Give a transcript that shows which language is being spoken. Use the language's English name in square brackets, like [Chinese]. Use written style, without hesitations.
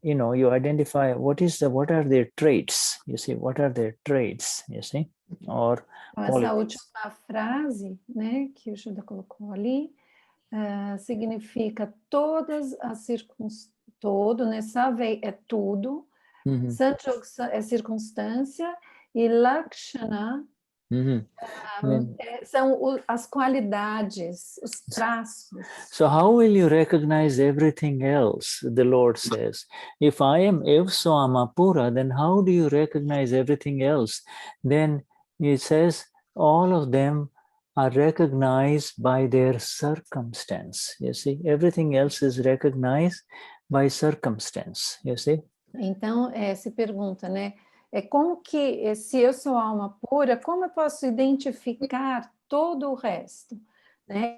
[English] You identify what are their traits, you see, what are their traits, you see, or [Portuguese] essa última frase, né, que o Shuddha colocou ali, significa todas as circunstâncias, todo, né, Savei é tudo, Sanjog é circunstância, e Lakshana são as qualidades, os traços. [English] So how will you recognize everything else? The Lord says, if so Amapura, then how do you recognize everything else? Then he says all of them are recognized by their circumstance. You see, everything else is recognized by circumstance. You see. [Portuguese] Então, se pergunta, né? Como que, se eu sou alma pura, como eu posso identificar todo o resto? Né?